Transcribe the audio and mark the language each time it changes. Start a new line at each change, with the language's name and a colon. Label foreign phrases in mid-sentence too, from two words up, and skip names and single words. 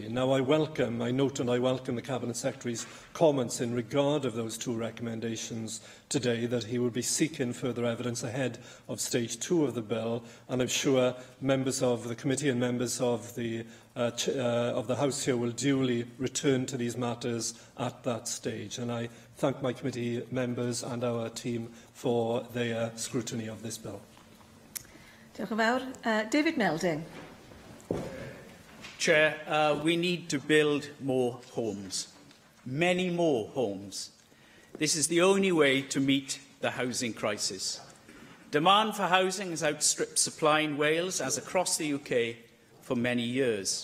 English: Now, I note and I welcome the Cabinet Secretary's comments in regard of those 2 recommendations today, that he will be seeking further evidence ahead of stage 2 of the bill, and I'm sure members of the committee and members of the House here will duly return to these matters at that stage. And I thank my committee members and our team for their scrutiny of this bill.
Welsh: Diolch yn fawr.
English: David Melding. Chair, we need to build more homes, many more homes. This is the only way to meet the housing crisis. Demand for housing has outstripped supply in Wales, as across the UK, for many years.